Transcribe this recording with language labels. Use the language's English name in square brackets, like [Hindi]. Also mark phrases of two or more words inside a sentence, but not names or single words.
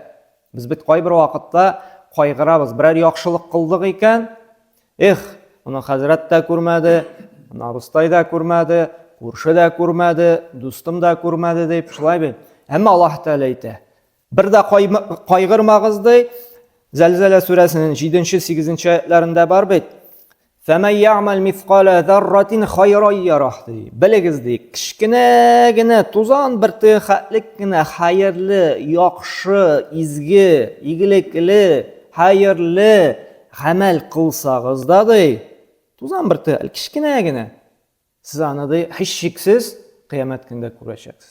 [Tatar] Без бит кайбер вакытта кайгырабыз. Берәр яхшылык кылдык икән, моны хәзрәт тә күрмәде, моны абыстай да күрмәде, күрше дә күрмәде, дустым да күрмәде дип, шулай бит. Әмма Аллаһ Тааля әйтә, бер дә кайгырмагыз ди. Зәлзәлә сүрәсенең 7-8 аятларында бар бит. [Arabic] فَمَنْ يَعْمَلْ مِثْقَالَ ذَرَّةٍ خَيْرًا يَرَهُ ди. [Tatar] Белегез ди, кичкенә генә тузан бер тәхәтлек кенә хәерле, яхшы, изге, игелекле, хәерле гамәл кылсагыз да ди, тузан бер тәхәтлек кичкенә генә, сез аны ди һичшиксез кыямәт көндә күрәчәксез.